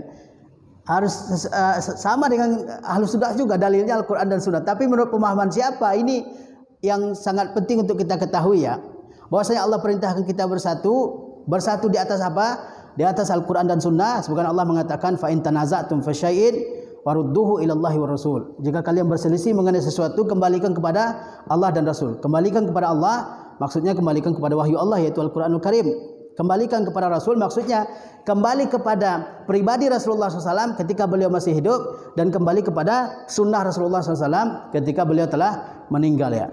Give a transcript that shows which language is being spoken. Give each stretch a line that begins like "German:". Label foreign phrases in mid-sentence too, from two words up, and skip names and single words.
Indonesian: Harus sama dengan
Arabic: Ahlus Sunnah
Indonesian: juga dalilnya Al-Quran dan Sunnah. Tapi menurut pemahaman siapa? Ini yang sangat penting untuk kita ketahui ya. Bahwasanya Allah perintahkan kita bersatu di atas apa? Di atas Al-Quran dan Sunnah. Sebagaimana Allah mengatakan
Arabic: fa in tanaza'tum fi syai'in warudduhu ila Allahi war Rasul.
Indonesian: Jika kalian berselisih mengenai sesuatu, kembalikan kepada Allah dan Rasul. Kembalikan kepada Allah maksudnya kembalikan kepada wahyu Allah, yaitu Al-Qur'anul Karim. Kembalikan kepada Rasul maksudnya kembali kepada pribadi Rasulullah SAW ketika beliau masih hidup, dan kembali kepada sunnah Rasulullah SAW ketika beliau telah meninggal ya.